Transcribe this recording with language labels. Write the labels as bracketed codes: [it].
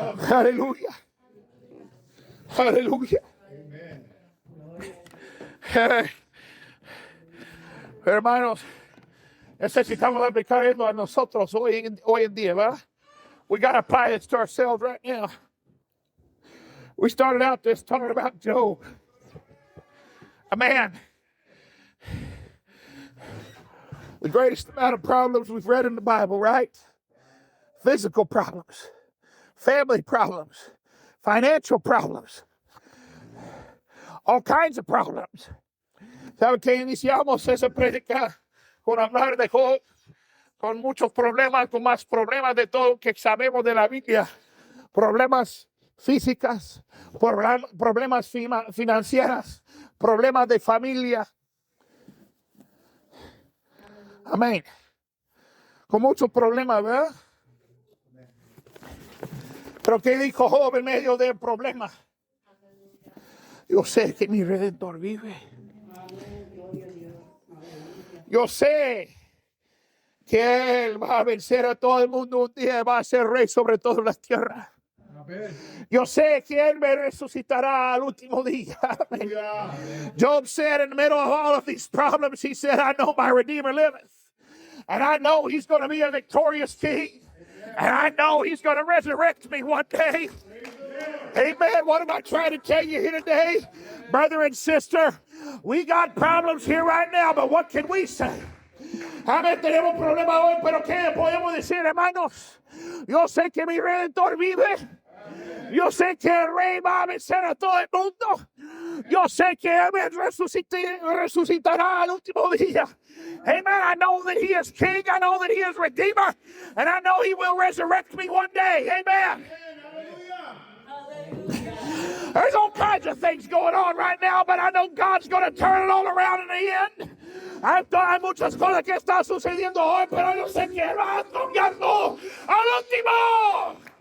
[es] Aleluya. Aleluya. Hermanos, necesitamos aplicar esto a nosotros hoy en día, ¿verdad? [en] We got to apply this to ourselves right now. We started out this talking about Job. A man. The greatest amount of problems we've read in the Bible, right? Physical problems, family problems, financial problems, all kinds of problems. [es] ¿Sabe que iniciamos esa prédica con hablar de Job? Con muchos problemas, con más problemas de todo que sabemos de la Biblia. Problemas físicas, problemas financieros, problemas de familia. Amén. Con muchos problemas, ¿verdad? Pero ¿qué dijo Job en medio del problema? Yo sé que mi Redentor vive. Yo sé que Él va a vencer a todo el mundo un día, va a ser rey sobre toda la tierra. Yo sé que Él me resucitará al último día. [en] Job said in the middle of all of these problems, he said, I know my Redeemer liveth. And I know He's going to be a victorious King. And I know He's going to resurrect me one day. Amen. What am I trying to tell you here today? Brother and sister, we got problems here right now, but what can we say? [es] Amén, tenemos problemas hoy, pero ¿qué podemos decir, hermanos? Yo sé que mi Redentor vive. Yo sé que el Rey va a vencer a todo el mundo. Yo sé que Él resucitará al último día. [en] Amen. I know that He is King. I know that He is Redeemer. And I know He will resurrect me one day. Amen. There's all kinds of things going on right now, but I know God's going to turn it all around in the end. [es] Hay muchas cosas que están sucediendo hoy, pero yo sé que va a cambiarlo al último.